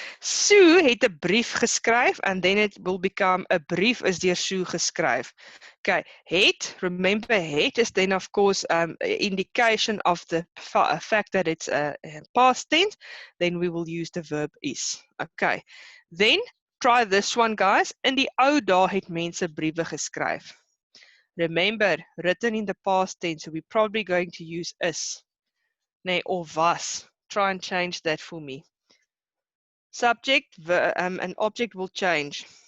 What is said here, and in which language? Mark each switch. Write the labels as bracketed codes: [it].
[af] Sue het 'n brief geskryf [en] and then it will become a [af] brief is deur Sue geskryf. [en] Okay, het, remember het is then of course indication of the fact that it's a past tense, then we will use the verb is. Okay. Then try this one guys. [af] In die ou dae het mense briewe geskryf. [en] Remember, written in the past tense, so we're probably going to use is. Nee, or was. Try and change that for me. Subject and object will change.